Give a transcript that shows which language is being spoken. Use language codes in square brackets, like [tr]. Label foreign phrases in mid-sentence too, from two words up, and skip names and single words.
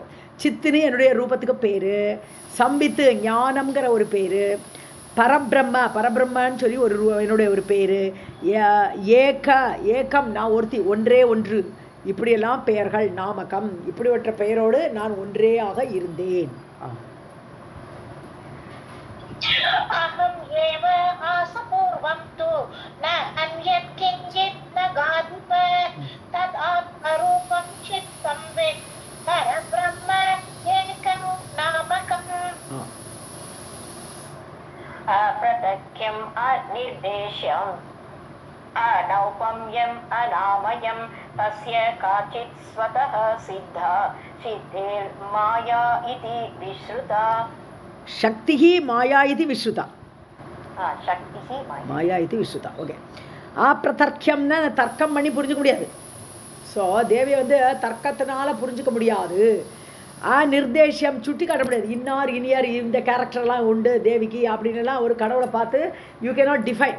[ta] சித்துன்னு என்னுடைய ரூபத்துக்கு பேர். சம்பித்து, ஞானம்ங்கிற ஒரு பேர். பரபிரம்மன்னு சொல்லி என்னுடைய ஒரு பேர். ஏகம், நான் ஒருத்தி, ஒன்றே ஒன்று. இப்படியெல்லாம் பெயர்கள், நாமகம், இப்படிப்பட்ட பெயரோடு நான் ஒன்றே ஆக இருந்தேன். [sa] अहम् एव आसपूर्वं तु न अन्यत् किञ्चित् न गादिप तदात्मरूपं चित्संवित् परब्रह्म एकं नामकम्. अप्रत्यक्षम् अनिर्देश्यम् अनौपम्यम् अनामयम् तस्य काचित् स्वतः सिद्धा सिद्धिर्माया इति विश्रुता. शक्तिः माया इति विश्रुता. माया इति विश्रुता. ஓகே. [ta] அப்பிரதர்க்கியம்னா தர்க்கம் பண்ணி புரிஞ்சுக்க முடியாது. ஸோ தேவியை தர்க்கத்தினால புரிஞ்சுக்க முடியாது. நிர்தேஷம், சுட்டி காட்ட முடியாது. இன்னார் இனியார் இந்த கேரக்டர்லாம் உண்டு தேவிக்கு அப்படின்லாம் ஒரு கடவுளை பார்த்து [en] you cannot define.